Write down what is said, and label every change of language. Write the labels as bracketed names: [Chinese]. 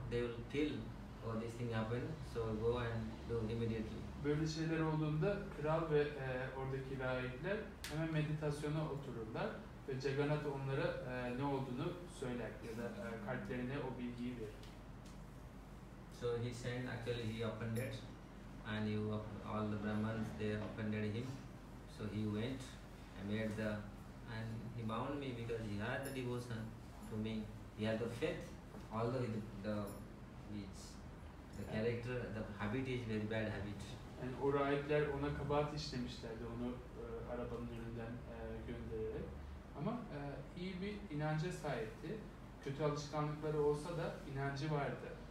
[English] They will feel, oh, this thing happened, so go and do immediately. [Turkish] Böyle şeyler olduğunda kral ve oradaki rahipler hemen meditasyona otururlar ve Jagannath onlara ne olduğunu söyler ya da kalplerine o bilgiyi verir. [English] So he sent, actually he offended, and all the Brahmans, they offended him. So he went made the, and he bound me because he had the devotion to me. He had the faith, although the character, the habit is very bad habit. [Turkish] Yani o rahipler ona kabahat işlemişlerdi, onu arabanın önünden göndererek. Ama iyi bir inanca sahipti. Kötü alışkanlıkları olsa da inancı vardı.